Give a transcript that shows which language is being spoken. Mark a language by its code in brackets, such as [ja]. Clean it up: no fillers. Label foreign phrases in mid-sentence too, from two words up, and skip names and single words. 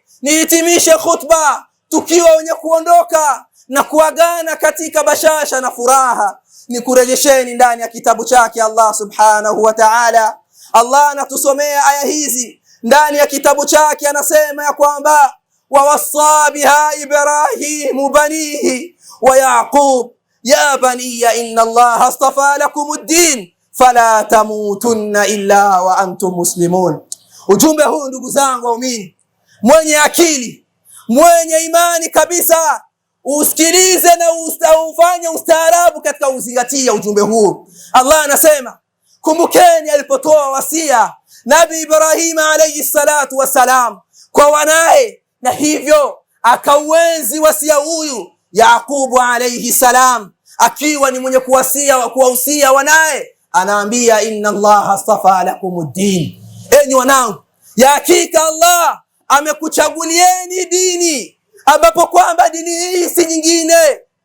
[sw] Nihitimishe khutba tukiwa wenye kuondoka na kuagana katika bashasha na furaha. Nikurejesheni ndani ya kitabu chake [ar] الله سبحانه وتعالى. [sw] Allah anatusomea aya hizi ndani ya kitabu chake, anasema ya kwamba [ar] ووصى بها إبراهيم بنيه ويعقوب يا بني إن الله اصطفى لكم الدين فلا تموتن إلا وأنتم مسلمون. [sw] Ujumbe huu ndugu zangu waumini, mwenye akili, mwenye imani kabisa usikilize na ufanye ustaarabu katika uzingatia ujumbe huu. Allah anasema, kumbukeni alipotoa wasia Nabii Ibrahim [ar] عليه الصلاة والسلام [sw] kwa wanae, na hivyo akauenzi wasia huyu Yaqubu [ar] عليه السلام, [sw] akiwa ni mwenye kuwahusia wanae, anaambia [ar] إن الله اصطفى لكم الدين, [sw] enyi wanangu, ya hakika Allah amekuchagulieni dini ambapo kwamba dini hii si nyingine.